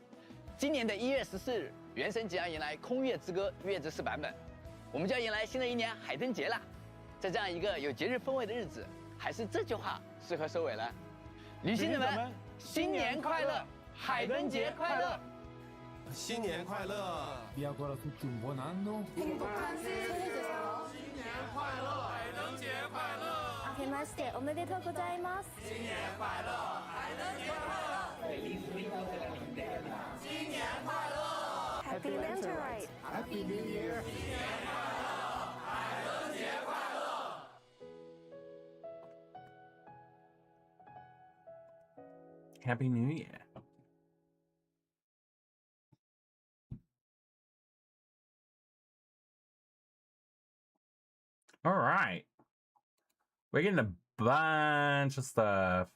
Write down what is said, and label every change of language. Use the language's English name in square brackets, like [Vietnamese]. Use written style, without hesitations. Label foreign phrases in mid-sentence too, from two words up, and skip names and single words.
[Chinese] 今年的1月14日，原神即将迎来《空月之歌》月之4版本，我们就要迎来新的一年海灯节了。在这样一个有节日氛围的日子，还是这句话适合收尾了。旅行者们，新年快乐，海灯节快乐！新年快乐！ [Italian] Vi auguro a tutti un buon anno. [Chinese] 新年快乐，海灯节快乐！ [Japanese] 明けましておめでとうございます。 [Chinese] 新年快乐，海灯节快乐！新年快乐 [English] Happy Lantern! Happy New Year！ [Chinese] 新年快乐，海灯节快乐！ [English] Happy New Year. All right. We're getting a bunch of stuff.